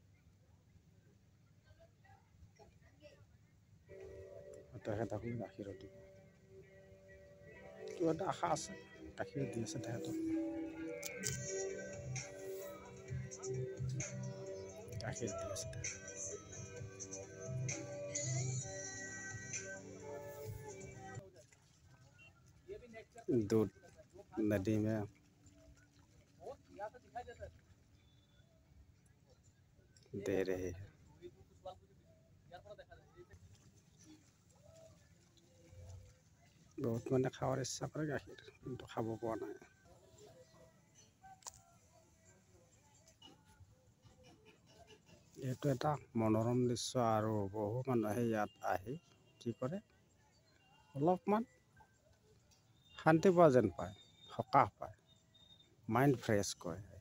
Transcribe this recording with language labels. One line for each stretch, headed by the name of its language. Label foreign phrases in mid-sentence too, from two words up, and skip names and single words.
Assamese: তেখেতসকলে গাখীৰো দিব। কিবা এটা আশা আছে, গাখীৰ দি আছে তেখেতক। গাখীৰ দি আছে তেখেতক।
Hindi: दूध नदी में दे रहे हैं।
Assamese: बहुत মানে
Bangla: খাওয়ার ইচ্ছা করে
Assamese: গাখীৰ, কিন্তু খাব পোৱা নাই। এইটো এটা মনোৰম দৃশ্য আৰু বহু মানুহে ইয়াত আহি কি কৰে, অলপমান শান্তি পোৱা যেন পায়, সকাহ পায়,
English: mind fresh
Assamese: কৰে।